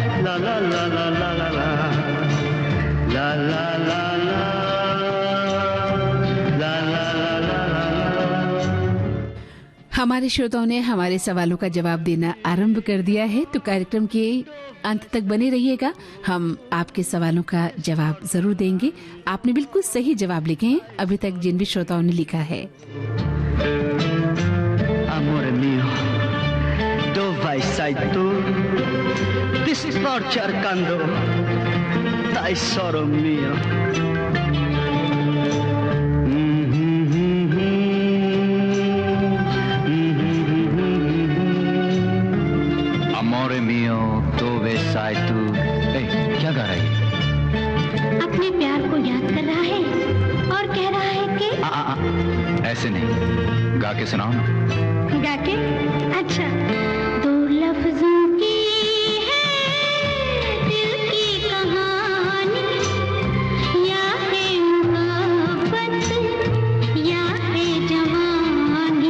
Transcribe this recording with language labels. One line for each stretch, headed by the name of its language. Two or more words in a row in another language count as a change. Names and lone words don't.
Hindi: ला ला ला ला ला ला ला ला ला ला ला ला ला ला। हमारे श्रोताओं ने हमारे सवालों का जवाब देना आरंभ कर दिया है, तो कार्यक्रम के अंत तक बने रहिएगा। हम आपके सवालों का जवाब जरूर देंगे। आपने बिल्कुल सही जवाब लिखे हैं अभी तक जिन भी श्रोताओं ने लिखा है।
Italian: Amore mio, dove sei tu? Ti sto cercando, tesoro mio. Amore mio, dove sei tu?
Hindi: क्या गा रही है? अपने प्यार को याद कर रहा है और कह रहा है कि ऐसे नहीं, गा के सुनाओ ना। गा के? अच्छा। दो लफ्जों की है दिल की कहानी, या है मोहब्बत या है जवानी।